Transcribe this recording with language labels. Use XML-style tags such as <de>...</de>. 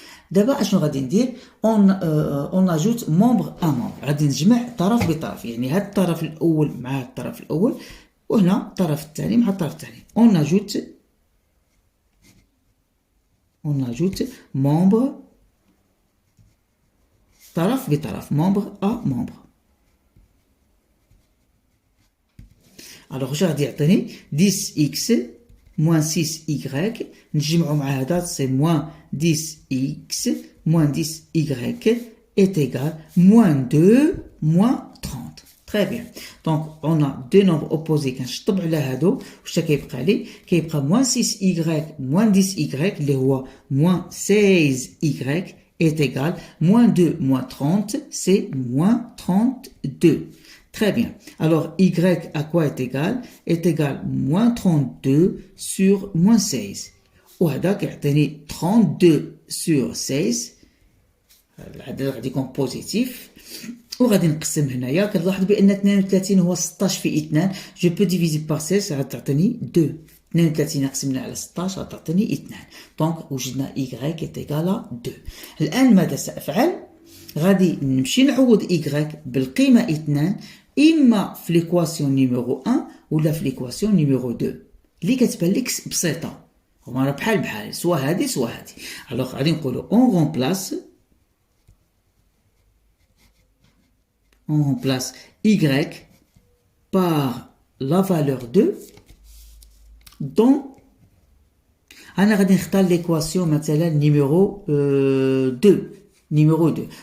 <ar>دابا اشنو غادي ندير</ar> <fr>on ajoute membre à membre</fr> <ar>غادي نجمع طرف بطرف يعني هاد الطرف الاول مع هاد الطرف الاول وهنا الطرف الثاني مع الطرف الثاني</ar> <fr>on ajoute membre</fr> <ar>طرف بطرف</ar> <fr>membre à membre. alors</fr> <ar>واش غادي يعطيني</ar> <fr>10x moins 6y</fr> <ar>نجمعوا مع هذا</ar> <fr>c'est moins 10x moins 10y est égal moins 2 moins 30. très bien donc on a deux nombres opposés</fr> <ar>كنشطب على هادو واش كيبقى لي كيبقى</ar> <fr>moins 6y moins 10y</fr> <ar>اللي هو</ar> <fr>moins 16y est égal moins 2 moins 30 c'est moins 32. Très bien. Alors, y à quoi est égal? Est égal moins 32 sur moins 16.</fr> <ar>وهذا كيعطيني</ar> <fr>32 sur 16.</fr> <ar>العدد غادي يكون بوزيتيف. وغادي نقسم هنايا كنلاحظ بأن 32 هو 16 في 2.</ar> <fr>Je peux diviser par 16 غتعطيني 2.</fr> <ar>32 قسمنا على 16 غتعطيني 2. دونك وجدنا</ar> <fr>y est égal à 2.</fr> <ar>الآن ماذا سأفعل؟ غادي نمشي نعوض y بالقيمة 2 إما في ليكواسيون نيميرو 1 ولا في ليكواسيون نيميرو 2 اللي كتبان لك بسيطة هما راه بحال سوا هادي سوا هادي. الوغ غادي نقولو</ar> <fr>on remplace y par la valeur 2 dont</fr> <ar>أنا غادي نختار ليكواسيون مثلا نيميرو 2 numéro 2.</ar>